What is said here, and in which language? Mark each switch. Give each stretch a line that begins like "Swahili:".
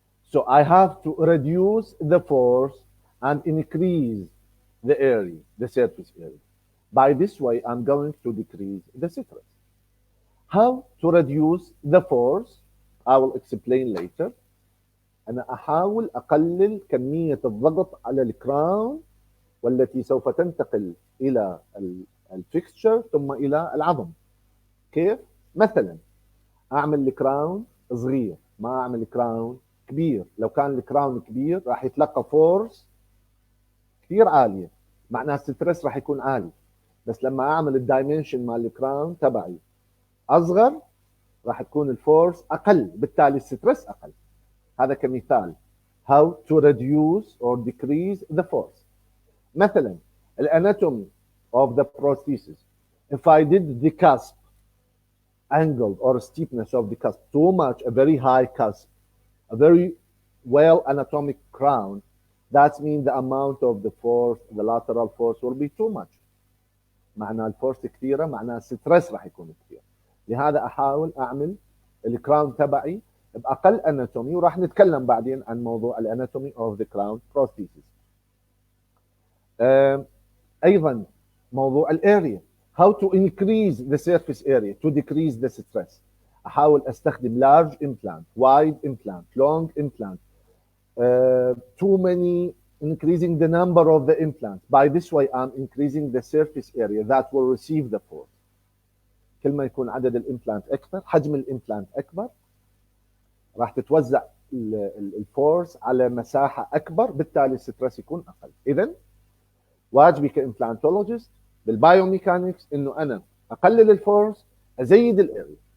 English: So I have to reduce the force and increase the area, the surface area. By this way, I'm going to decrease the stress. How to reduce the force I will explain later.
Arabic: أنا أحاول أقلل كمية الضغط على الكراون والتي سوف تنتقل إلى الفيكستشر ثم الى العظم. كيف؟ مثلا اعمل الكراون صغير، ما اعمل كراون كبير. لو كان الكراون كبير راح يتلقى فورس كثير عاليه، معناها الستريس راح يكون عالي. بس لما اعمل الدايمنشن مال الكراون تبعي اصغر راح تكون الفورس اقل، بالتالي الستريس اقل. هذا كمثال
English: how to reduce or decrease the force.
Arabic: مثلا الاناتومي
English: of the prosthesis. If I did the cusp angle or steepness of the cusp too much, a very high cusp, a very well anatomic crown, that means the amount of the force, the lateral force will be too much.
Arabic: معنى الفورس كثيره معناها الستريس راح يكون كثير. لهذا احاول اعمل الكراون تبعي باقل اناتومي، وراح نتكلم بعدين عن موضوع الاناتومي اوف ذا كراون بروستيسيس. ايضا موضوع الاريا.
English: how to increase the surface area to decrease the stress.
Arabic: احاول استخدم
English: large implant, wide implant, long implant, too many, increasing the number of the implants. By this way I'm increasing the surface area that will receive the force.
Arabic: كل ما يكون عدد الامبلانت اكبر، حجم الامبلانت اكبر، راح تتوزع الفورس على مساحه اكبر، بالتالي الستريس يكون اقل. اذا واجبي كامبلانتولوجيست بالبايوميكانكس انه انا اقلل الفورس، ازيد الاريا.